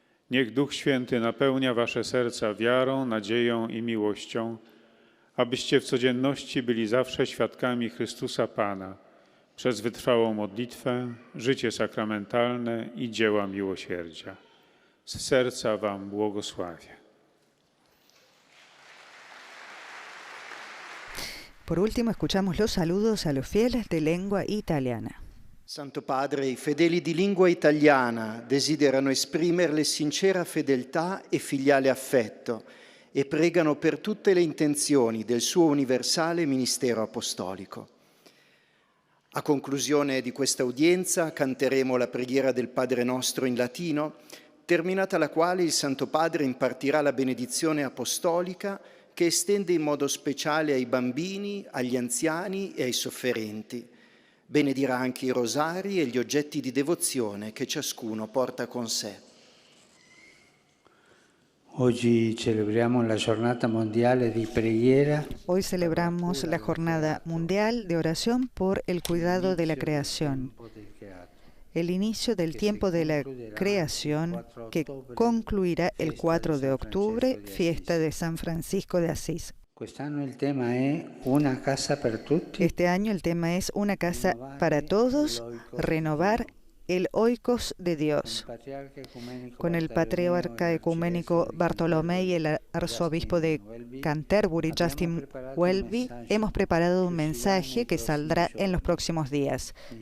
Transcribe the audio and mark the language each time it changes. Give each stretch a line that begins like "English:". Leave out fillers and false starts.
Polish: Niech Duch Święty napełnia wasze serca wiarą, nadzieją i miłością, abyście w codzienności byli zawsze świadkami Chrystusa Pana przez wytrwałą modlitwę, życie sakramentalne i dzieła miłosierdzia. Z serca wam błogosławię.
Spanish: Por último, escuchamos los saludos a los fieles de lengua italiana.
Italian: Santo Padre, i fedeli di lingua italiana desiderano esprimerle sincera fedeltà e filiale affetto e pregano per tutte le intenzioni del suo universale ministero apostolico. A conclusione di questa udienza canteremo la preghiera del Padre Nostro in latino, terminata la quale il Santo Padre impartirà la benedizione apostolica che estende in modo speciale ai bambini, agli anziani e ai sofferenti. Benedirà anche i rosari e gli oggetti di devozione che ciascuno porta con sé. Oggi celebriamo la Giornata Mondiale di Preghiera.
Spanish: Hoy celebramos la Jornada Mundial de Oración por el Cuidado de la Creación, el inicio del tiempo de la creación que concluirá el 4 de octubre, fiesta de San Francisco de Asís.
Italian: Quest'anno il tema è Una casa per tutti.
Spanish: Este año el tema es Una casa para todos, renovar el oikos de Dios. Con el patriarca ecuménico Bartolomé y el arzobispo de Canterbury, Justin Welby, hemos preparado un mensaje que saldrá en los próximos días.